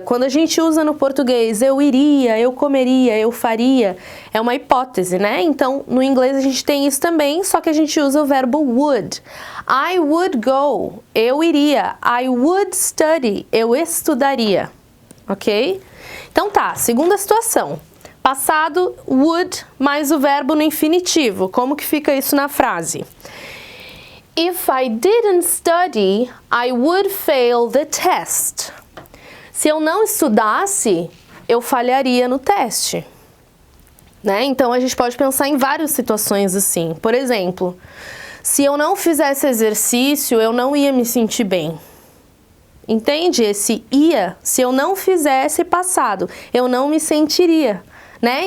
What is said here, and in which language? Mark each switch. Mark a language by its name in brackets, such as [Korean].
[Portuguese] Quando a gente usa no português eu iria, eu comeria, eu faria, é uma hipótese, né? Então, no inglês a gente tem isso também, só que a gente usa o verbo would. [English] I would go, [Portuguese] eu iria. [English] I would study, [Portuguese] eu estudaria, ok? Então tá, segunda situação. Passado, would, mais o verbo no infinitivo. Como que fica isso na frase? [English] If I didn't study, I would fail the test. [Portuguese] Se eu não estudasse, eu falharia no teste. Né? Então, a gente pode pensar em várias situações assim. Por exemplo, se eu não fizesse exercício, eu não ia me sentir bem. Entende? Esse ia, se eu não fizesse passado, eu não me sentiria. Né?